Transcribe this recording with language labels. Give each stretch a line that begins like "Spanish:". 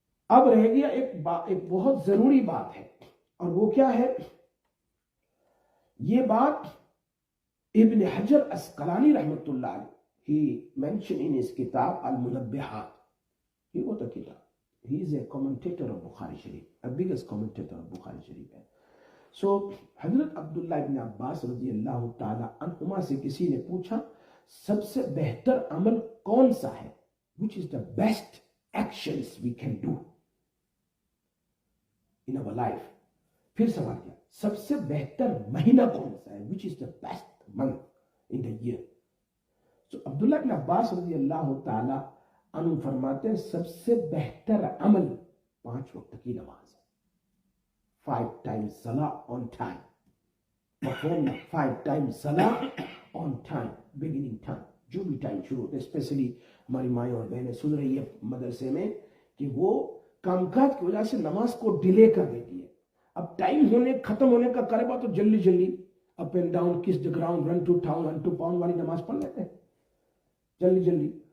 Urdu: اب رہ گیا ایک بہت ضروری بات ہے، اور وہ کیا ہے؟ یہ بات ابن حجر اسقلانی رحمۃ اللہ علیہ
English: he mentioned in his kitab Al-Munabbihat. He wrote a kitab. He is a commentator of Bukhari Sharif, a biggest commentator of Bukhari Sharif.
Urdu: So حضرت عبداللہ ابن عباس رضی اللہ تعالی عنہما سے کسی نے پوچھا سب سے بہتر عمل کون سا ہے؟
English: Which is the best actions we can do in our life.
Urdu: پھر سوال کیا سب سے بہتر مہینہ کون سا ہے؟
English: Which is the best month in the year.
Urdu: تو عبداللہ بن عباس رضی اللہ تعالی عنہ فرماتے ہیں سب سے بہتر عمل 5 وقت کی نماز ہے.
English: 5 times salah on time. Perform 5 times salah on time, beginning time.
Urdu: جو بھی ٹائم شروع ہوتا ہے، اسپیشلی ہماری مائیں اور بہنیں سن رہی ہے مدرسے میں کہ وہ کام کاج کی وجہ سے نماز کو ڈیلے کر دیتی ہے. اب ٹائم ختم ہونے کا قریبا تو جلدی
English: up and down kiss the ground run to town run to pound
Urdu: والی نماز پڑھ لیتے ہیں جلدی.